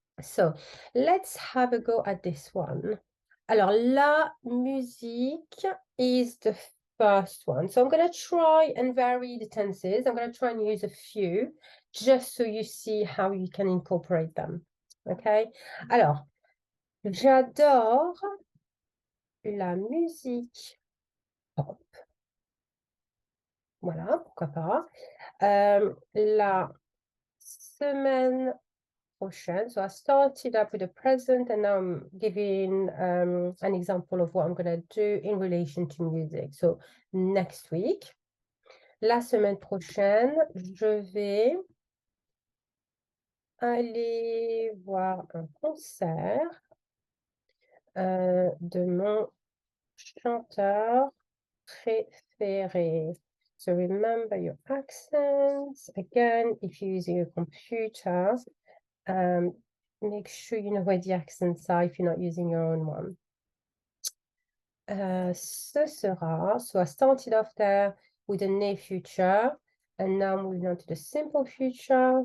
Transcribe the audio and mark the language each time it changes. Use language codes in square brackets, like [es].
[en] So let's have a go at this one. [fr] Alors, la musique [en] is the first one. So I'm going to try and vary the tenses. I'm going to try and use a few just so you see how you can incorporate them. Okay? [fr] Alors, j'adore la musique pop. Voilà, pourquoi pas. La semaine prochaine. [en] So I started up with the present and now I'm giving an example of what I'm going to do in relation to music. So next week, [fr] la semaine prochaine, je vais aller voir un concert de mon chanteur préféré. [en] So remember your accents. Again, if you're using a computer, make sure you know where the accents are if you're not using your own one. [fr] Ce sera, [en] so I started off there with the near future, and now moving on to the simple future.